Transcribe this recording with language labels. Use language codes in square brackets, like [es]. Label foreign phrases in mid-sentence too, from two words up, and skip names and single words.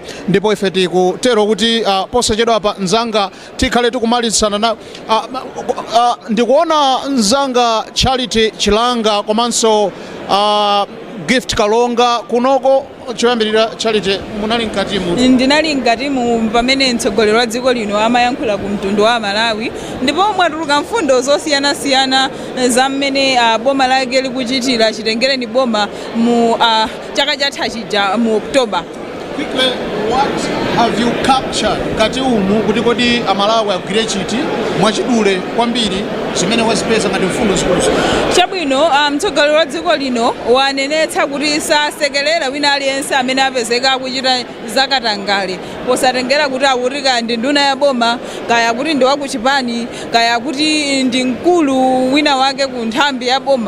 [ny] Ndipo ife tikutero kuti posachedwa apa nzanga tikhale tikumalizana na ndikuona nzanga Charity Chilanga komanso Gift Kalonga kunoko choyambirira Charity munali mkatimu. Ndinali mkatimu pamene mtsogoleri wa dziko lino amayankhula ku mtundu wa Malawi ndipo mwatuluka mfundo zosiyana-siyana za mmene boma lake likuchitira chitengere ni boma mu chaka chatha chija mu October. [en] Quickly, what have you captured [ny] ngati umu kuti kodi Amalawi agwire chiti mwachidule kwambiri zimene wazipeza ngati mfundo zikulu? Chabwino mtsogoleri wa dziko lino wanenetsa kuti sasekelera wina aliyense amene apezeka akuchita zakatangale posatengera kuti akutika ndi nduna ya boma kaya kuti ndi wakuchipani kaya kuti ndi mkulu wina wake ku nthambi ya boma.